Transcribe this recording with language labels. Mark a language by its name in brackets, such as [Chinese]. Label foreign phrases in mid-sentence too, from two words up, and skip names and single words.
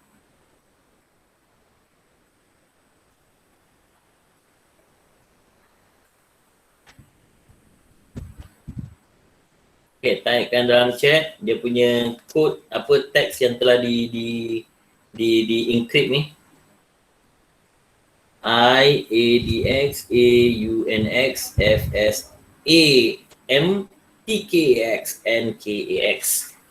[Malay] Okay, typekan dalam chat dia punya kod apa teks yang telah di encrypt ni. I, A, D, X, A, U, N, X, F, S, A, M, T, K, X, N, K, A, X.